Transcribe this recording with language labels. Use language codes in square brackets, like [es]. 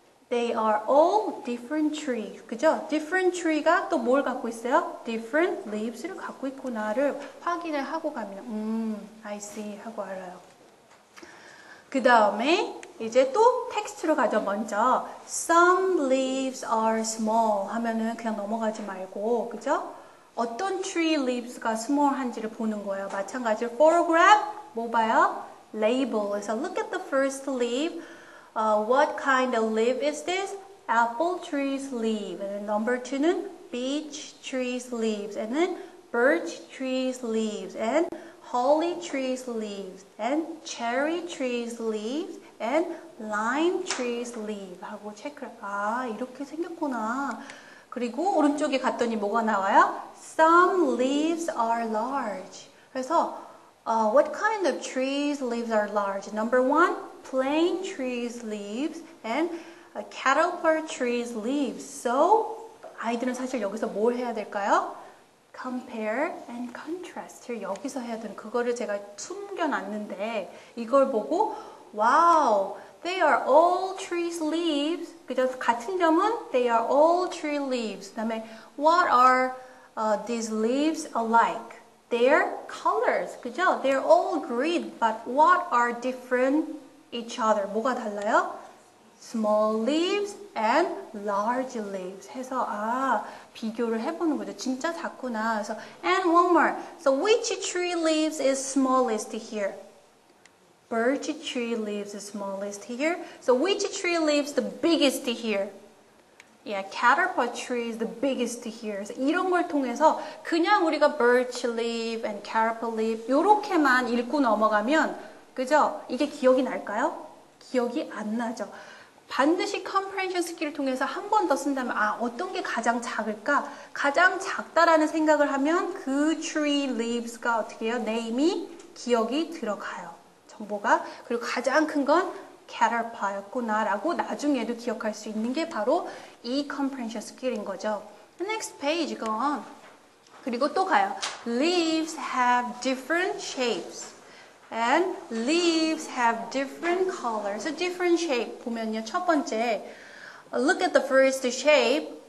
[en] They are all different trees. [ko] 그죠? different tree가 또 뭘 갖고 있어요? different leaves를 갖고 있구나를 확인을 하고 가면 [en] I see [ko] 하고 알아요. 그 다음에 이제 또 텍스트로 가죠. 먼저 [en] Some leaves are small [ko] 하면은 그냥 넘어가지 말고, 그죠? 어떤 tree leaves가 small 한지를 보는 거예요. 마찬가지로 photograph, 뭐 봐요? [en] Label. [ko] 그래서 [en] look at the first leaf. What kind of leaf is this? Apple tree's leaf. And then number 2는 beech tree's leaves. And then birch tree's leaves. And holly tree's leaves. And cherry tree's leaves. And lime tree's leaf [ko] 하고 체크를 이렇게 생겼구나. 그리고 오른쪽에 갔더니 뭐가 나와요? [en] Some leaves are large. 그래서 what kind of trees leaves are large? Number 1, plane trees leaves and caterpillar trees leaves. So [ko] 아이들은 사실 여기서 뭘 해야 될까요? compare and contrast를 여기서 해야 되는 그거를 제가 숨겨놨는데 이걸 보고 [en] wow, they are all trees leaves. [ko] 그죠? 같은 점은 [en] they are all tree leaves. 그다음에 what are these leaves alike? Their colors. [ko] 그죠? [en] They're all green, but what are different each other? [ko] 뭐가 달라요? [en] Small leaves and large leaves [ko] 해서 비교를 해보는 거죠. 진짜 작구나. 그래서 [en] and one more. So which tree leaves is smallest here? Birch tree leaves the smallest here. So which tree leaves the biggest here? Yeah, caterpillar tree is the biggest here. [ko] 그래서 이런 걸 통해서 그냥 우리가 birch leaf and caterpillar leaf 이렇게만 읽고 넘어가면 그죠? 이게 기억이 날까요? 기억이 안 나죠. 반드시 comprehension 스킬을 통해서 한 번 더 쓴다면 어떤 게 가장 작을까? 가장 작다라는 생각을 하면 그 tree leaves가 어떻게 해요? 네임이 기억이 들어가요. 정보가. 그리고 가장 큰 건 caterpillar였구나라고 나중에도 기억할 수 있는 게 바로 이 comprehension skill인 거죠. [en] Next page, go on. [ko] 그리고 또 가요. [en] Leaves have different shapes. And leaves have different colors. So different shape 보면요. 첫 번째, look at the first shape.